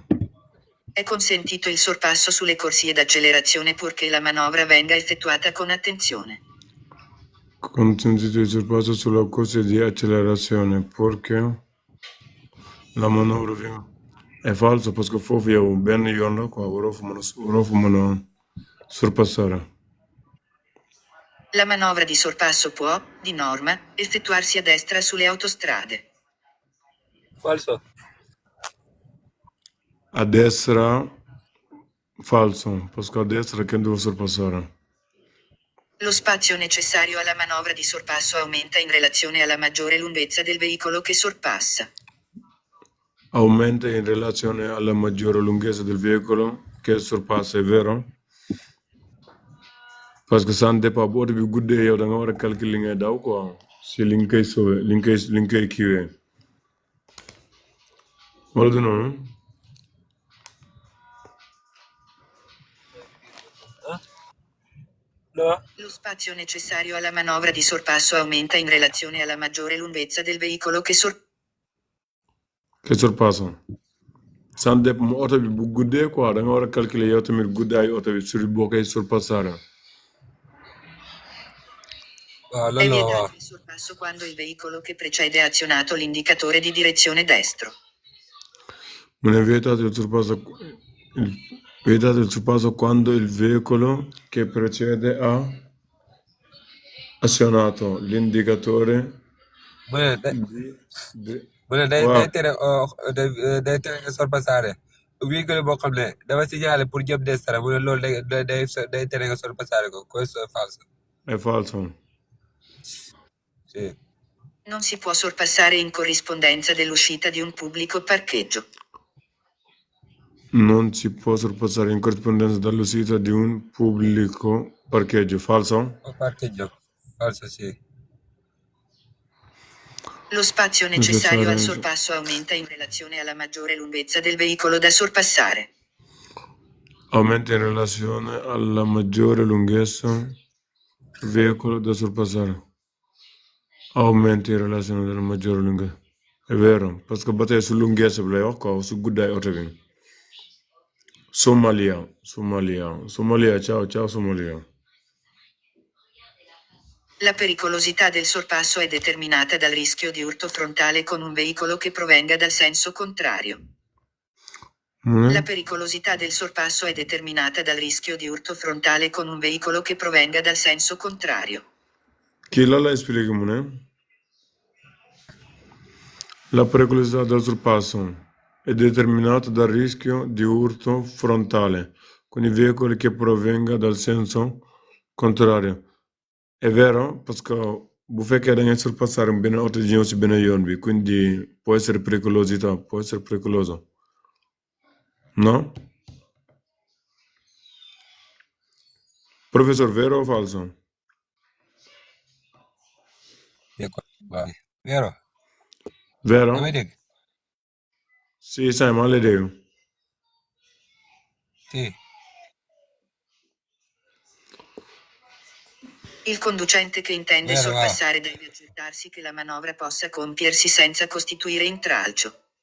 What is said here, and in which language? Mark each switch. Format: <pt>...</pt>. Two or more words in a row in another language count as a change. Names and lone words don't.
<it>È consentito il sorpasso sulle corsie d'accelerazione purché la manovra venga effettuata con attenzione. Consentito il sorpasso sulla corsia di accelerazione perché la manovra viene. È falso perché</it> <wo>foofu yow benn yoon la quoi waroo fa mën a sorpassare.</wo> <it>La manovra di sorpasso può, di norma, effettuarsi a destra sulle autostrade. falso A destra, falso, perché a destra che devo sorpassare. Lo spazio necessario alla manovra di sorpasso aumenta in relazione alla maggiore lunghezza del veicolo che sorpassa. Aumenta in relazione alla maggiore lunghezza del veicolo che sorpassa, è vero?</it> <fr>Parce que ça dépend</fr> <wo>bu oto bi guddee yow da nga war a calculer li ngay daw quoi si li nga koy sauver li nga koy kiiwee wala du noonu.</wo> <it>no Lo spazio necessario alla manovra di sorpasso aumenta in relazione alla maggiore lunghezza del veicolo che sorpassa.</it> <fr>Ça dépend</fr> <wo>oto bi bu guddee quoi da nga war a calculer yow tamit guddaayu oto bi sur boo koy sorpassare. waaw</wo> <it>È</it> <wo>loolu la</wo> <it>vietato</it> <wo>waaw</wo> <it>il sorpasso quando il veicolo che precede ha azionato l'indicatore di direzione destro. Non è vietato il sorpasso quando il veicolo che precede ha azionato l'indicatore</it> <wo>mu ne day mu ne day waaw day tere nga sorpassare véhicule boo xam ne dafa</wo> <fr>signalé pour</fr> <wo>jëm destra mu ne loolu day tere nga sorpassare ko</wo> <it>questo è falso. è falso. Sì. Non si può sorpassare in corrispondenza dell'uscita di un pubblico parcheggio. Non si può sorpassare in corrispondenza dall'uscita di un pubblico parcheggio. Falso? O parcheggio. Falso, sì. Lo spazio necessario al sorpasso aumenta in relazione alla maggiore lunghezza del veicolo da sorpassare. Aumenta in relazione alla maggiore lunghezza del veicolo da sorpassare. Aumenta in relazione alla maggiore lunghezza. È vero, perché batte su lunghezza</it> <wo>lay wax quoi, su guddaay oto bi.</wo> <it>Somalia. Ciao Somalia. La pericolosità del sorpasso è determinata dal rischio di urto frontale con un veicolo che provenga dal senso contrario. La pericolosità del sorpasso è determinata dal rischio di urto frontale con un veicolo che provenga dal senso contrario. Chi la spiega</it> <wo>mu ne?</wo> <it>La pericolosità del sorpasso è determinata dal rischio di urto frontale con i veicoli che provenga dal senso contrario. È vero, perché</it> <wo>bu fekkee da ngay sorpassare benn oto di ñëw si benn yoon bi,</wo> <it>quindi può essere pericoloso. No? Professor, vero o falso? Vero? Vero?</it> <wo>Damay dégg?</wo> <it>Sì, sai, ma le devo. Sì. Il conducente che intende Vero, sorpassare deve accertarsi che la manovra possa compiersi senza costituire intralcio.</it>